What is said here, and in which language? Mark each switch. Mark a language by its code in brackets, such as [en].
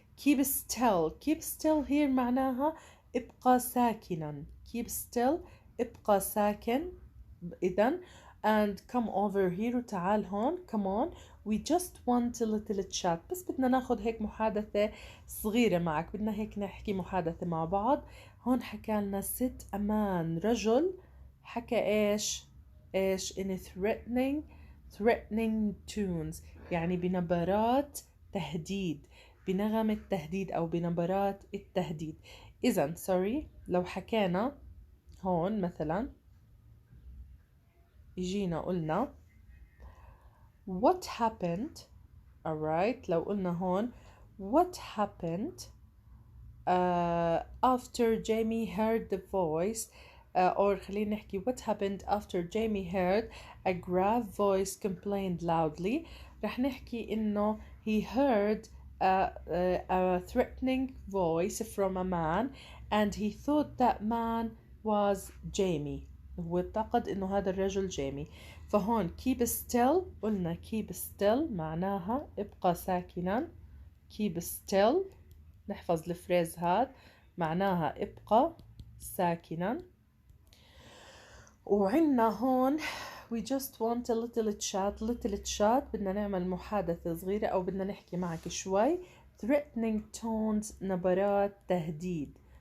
[en] keep still here [ar] معناها ابقى ساكنا. [en] keep still [ar] ابقى ساكن إذن. [en] and come over here [ar] وتعال هون. [en] come on, we just want a little chat. [ar] بس بدنا ناخد هيك محادثة صغيرة معك، بدنا هيك نحكي محادثة مع بعض. هون حكالنا ست أمان رجل حكى إيش [en] in threatening tunes [ar] يعني بنبرات تهديد، بنغمة تهديد أو بنبرات التهديد. إذن لو حكينا هون مثلا يجينا قلنا [en] what happened. alright, [ar] لو قلنا هون [en] what happened after Jamie heard the voice or [ar] خلينا نحكي [en] what happened after Jamie heard a grave voice complained loudly. [ar] رح نحكي إنه [en] he heard a threatening voice from a man and he thought that man was Jamie. [ar] هو اعتقد إنه هذا الرجل جيمي. فهون [en] keep still [ar] قلنا keep still معناها ابقى ساكنا. [en] keep still [ar] نحفظ الفريز هاد معناها ابقى ساكنا. وعنا هون [en] we just want a little chat [ar] بدنا نعمل محادثة صغيرة أو بدنا نحكي معك شوي. [en] threatening tones [ar] نبرات تهديد.